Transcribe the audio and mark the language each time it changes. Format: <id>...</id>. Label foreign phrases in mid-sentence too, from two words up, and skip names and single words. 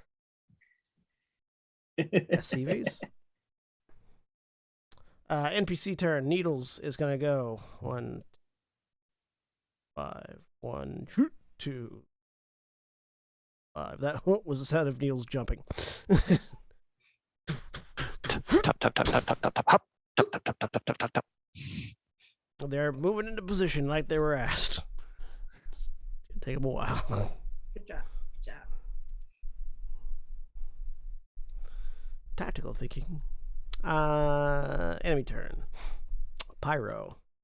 <en>SCVs? NPC turn. Needles is gonna go 1, 5, 1, 2, 5. That was the sound of Needles jumping. Tap, tap, tap, tap, tap, tap, tap, hop. Tap, tap, tap, tap, tap, tap, tap, tap. They're moving into position like they were asked. Take them a while. Good job. Good job. Tactical thinking. Enemy turn. Pyro.</en>